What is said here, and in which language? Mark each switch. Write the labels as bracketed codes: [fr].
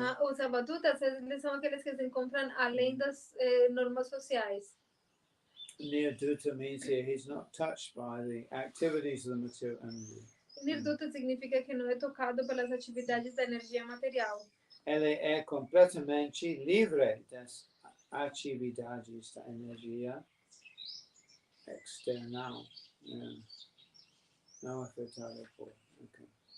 [pt] Os avadutas, eles são aqueles que se encontram além das normas sociais. [en] Nirduta means here he's not touched by the activities of the material energy. [pt] Nirduta significa que não é tocado pelas atividades da energia material. Ele é completamente livre das atividades da energia external. Não afetada por. Okay.